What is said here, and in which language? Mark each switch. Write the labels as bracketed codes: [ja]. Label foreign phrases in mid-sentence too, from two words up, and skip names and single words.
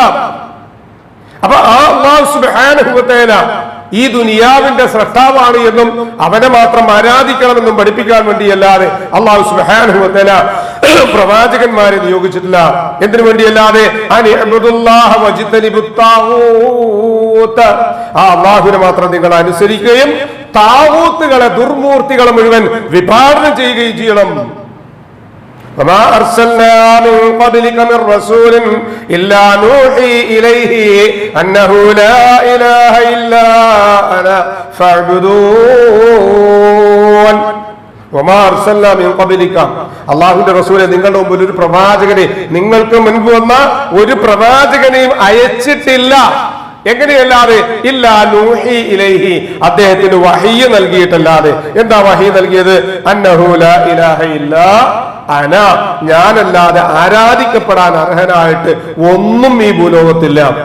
[ml] അപ്പൊ ആ അല്ലാഹു [ar] سبحانه وتعالى [ml] ഈ ദുനിയാവിന്റെ സ്രഷ്ടാവാണ് എന്നും അവനെ മാത്രം ആരാധിക്കണമെന്നും പഠിപ്പിക്കാൻ വേണ്ടിയല്ലാതെ അല്ലാഹു [ar] سبحانه وتعالى [ml] പ്രവാചകന്മാരെ നിയോഗിച്ചിട്ടില്ല. എന്തിനു വേണ്ടിയല്ലാതെ ആ അല്ലാഹുവിനെ മാത്രം നിങ്ങൾ അനുസരിക്കുകയും താഗൂത്തുകളെ, ദുർമൂർത്തികളെ മുഴുവൻ വിഭാവനം ചെയ്യുകയും ചെയ്യണം. [ar] وما أرسلنا من قبلك من رسول إلا نوحي إليه أنه لا إله إلا أنا فاعبدون. وما أرسلنا من قبلك, [ml] അല്ലാഹുവിന്റെ റസൂലെ, നിങ്ങളുടെ മുമ്പിൽ ഒരു പ്രവാചകനെ, നിങ്ങൾക്ക് മുൻപ് വന്ന ഒരു പ്രവാചകനെയും അയച്ചിട്ടില്ല. എങ്ങനെയല്ലാതെ? [ar] إلا نوحي إليه, [ml] അദ്ദേഹത്തിന് വഹയ്യ് നൽകിയിട്ടല്ലാതെ. എന്താ വഹയ്യ് നൽകിയത്? [ar] أنه لا إله إلا أنا, [ml] ഞാനല്ലാതെ ആരാധിക്കപ്പെടാൻ അർഹനായിട്ട് ഒന്നും ഈ ഭൂലോകത്തില്ല.